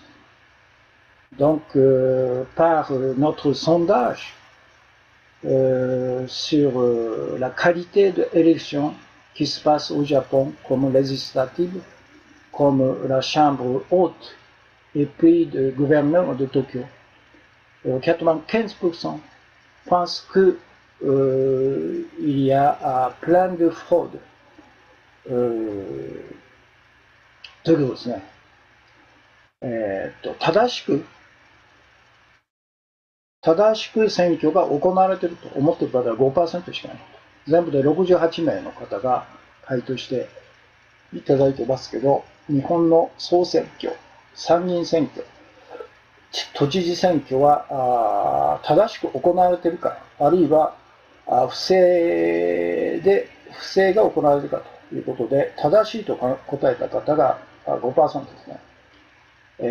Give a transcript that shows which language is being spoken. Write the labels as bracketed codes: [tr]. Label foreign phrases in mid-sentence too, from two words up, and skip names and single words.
[fr] Donc par notre sondage, sur la qualité de l'élection qui se passe au Japon comme législative, comme la chambre haute et puis de gouverneur de Tokyo. 95% pensent que il y a plein de fraudes. [ja] ということですね。正しく選挙が行われていると思っている方は 5% しかない。全部で68名の方が回答していただいてますけど、日本の総選挙、参議院選挙、都知事選挙は正しく行われているか、あるいは不正が行われているかということで、正しいと答えた方が 5% ですね。